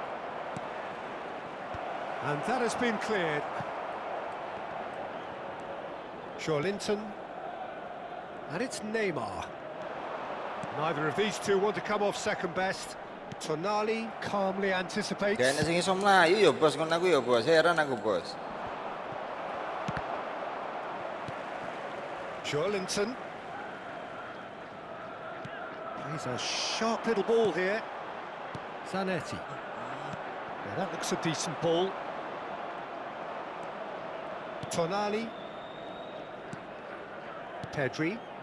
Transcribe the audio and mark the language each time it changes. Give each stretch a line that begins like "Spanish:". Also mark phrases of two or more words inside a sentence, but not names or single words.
English: And that has been cleared. Linton. And it's Neymar. Neither of these two want to come off second best. Tonali calmly anticipates.
Javanese: Kayaknya sing iso mlayu ya bos, ngono aku ya bos. Heran aku bos.
English: Linton. He's a sharp little ball here. Zanetti. Now that looks a decent ball. Tonali. Pedri.